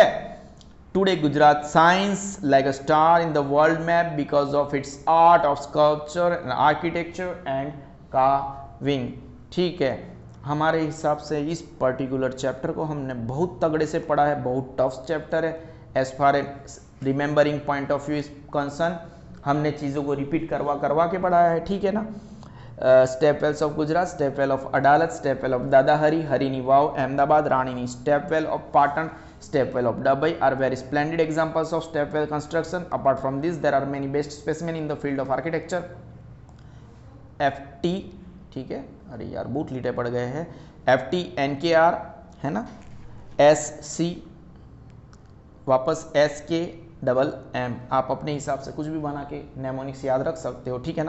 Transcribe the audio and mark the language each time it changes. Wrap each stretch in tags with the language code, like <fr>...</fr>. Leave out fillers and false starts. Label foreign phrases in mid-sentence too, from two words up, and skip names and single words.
<en>Today Gujarat shines like a star in the world map because of its art of sculpture and architecture and carving,</en> <hi>ठीक है। हमारे हिसाब से इस</hi> <en>particular chapter</en> <hi>को हमने बहुत तगड़े से पढ़ा है, बहुत</hi> <en>tough chapter</en> <hi>है</hi> <en>as far as remembering point of view is concerned.</en> <hi>हमने चीज़ों को रिपीट करवा के पढ़ाया है, ठीक है ना।</hi> <en>stepwells of Gujarat, stepwell of Adalaj, stepwell of Dada Hari, Harini Vav, Ahmedabad, Rani ni, stepwell of Patan, stepwell of Dabhoi are very splendid examples of stepwell construction. Apart from this, there are many best specimen in the field of architecture.</en> <hi>FT, ठीक है, अरे यार बूट लीटे पड़ गए हैं। FT NKR है ना, SC वापस SKMM, आप अपने हिसाब से कुछ भी बना के नेमोनिक्स याद रख सकते हो, ठीक है ना।</hi>